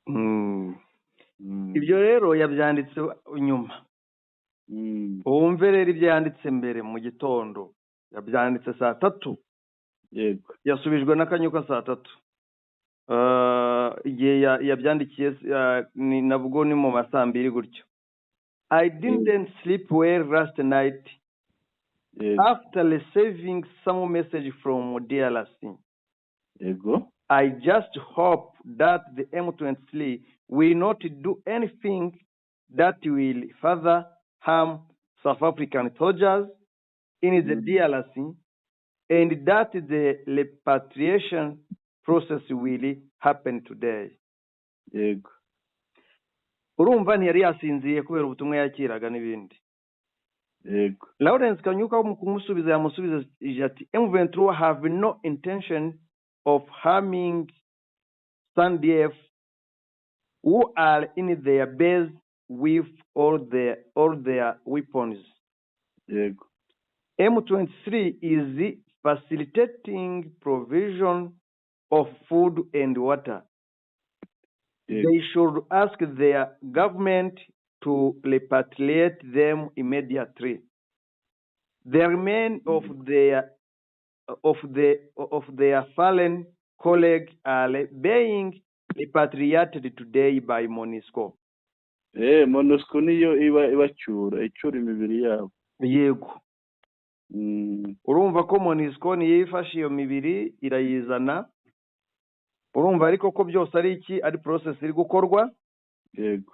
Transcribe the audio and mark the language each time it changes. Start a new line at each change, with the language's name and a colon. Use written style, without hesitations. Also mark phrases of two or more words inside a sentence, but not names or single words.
Kinyarwanda: Ibyo rero yabyanditse nyuma. Wumve rero ibyo yanditse mbere mu gitondo, yabyanditse saa 3. Yego yasubijwe n'akanyuka saa 3. Igihe yabyandikiye nabwo ni mu masaa 2 gutyo.
English: I didn't sleep well last night after receiving some message from DRC.
Kinyarwanda: Yego.
English: I just hope that the M23 will not do anything that will further harm South African soldiers in the DRC, and that the repatriation process will happen today.
Kinyarwanda: Yego. Urumva ntiyari yasinziye kubera ubutumwa yakiraga n'ibindi. Yego. Lawrence Kanyuka mu kumusubiza yamusubiza ati
English: M23 have no intention of harming SANDF who are in their base with all their weapons.
Kinyarwanda: Yego.
English: M23 is facilitating provision of food and water.
Kinyarwanda: Yego.
English: They should ask their government to repatriate them immediately. The remains of their fallen colleagues are being repatriated today by MONUSCO.
Kinyarwanda: MONUSCO niyo icyura imibiri yabo. Yego. Urumva ko MONUSCO niyo ifashe iyo mibiri irayizana. Urumva ariko ko byose ari iki, ari process iri gukorwa. Yego.